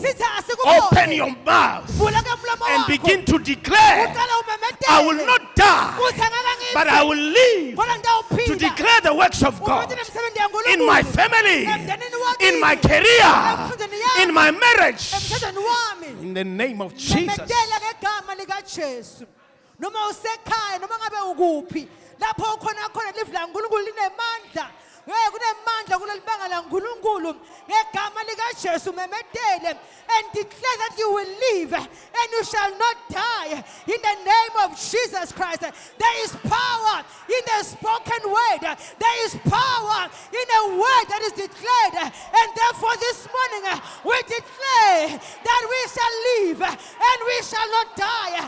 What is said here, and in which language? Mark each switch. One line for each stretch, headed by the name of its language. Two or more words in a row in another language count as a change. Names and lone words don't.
English: Open your mouth and begin to declare, I will not die, but I will live to declare the works of God in my family, in my career, in my marriage, in the name of Jesus.
Swati: kunemandla kulelibanga laNkulunkulu ngegama likaJesu memedele
English: and declare that you will live and you shall not die in the name of Jesus Christ. There is power in the spoken word. There is power in a word that is declared, and therefore this morning we declare that we shall live and we shall not die.